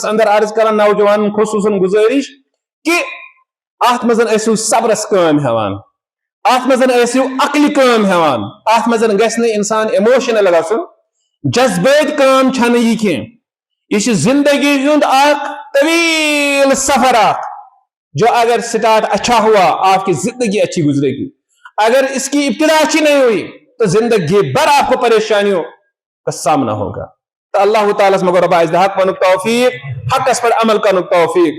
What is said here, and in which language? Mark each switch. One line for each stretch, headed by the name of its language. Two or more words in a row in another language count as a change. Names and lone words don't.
Kashmiri: اندر عرض کران نوجوان خصوصاً گزارش کہ ات مز ٲسِو صبرس کٲم ہیوان ات مز ٲسِو عقلہِ کٲم ہیوان ات مز گژھِ نہٕ انسان ایموشنل گژھُن جذبٲتی کٲم چھنہٕ یہِ کینٛہہ یہ زندگی ہند اخ طویل سفر اخ
Urdu: جو اگر سٹارٹ اچھا ہوا آپ کی زندگی اچھی گزرے گی اگر اس کی ابتدا اچھی نہیں ہوئی تو زندگی بھر آپ کو پریشانیوں کا سامنا ہوگا تو اللہ تعالیٰ مگر
Kashmiri: رب حق ون توفیق حق پر عمل کرن توفیق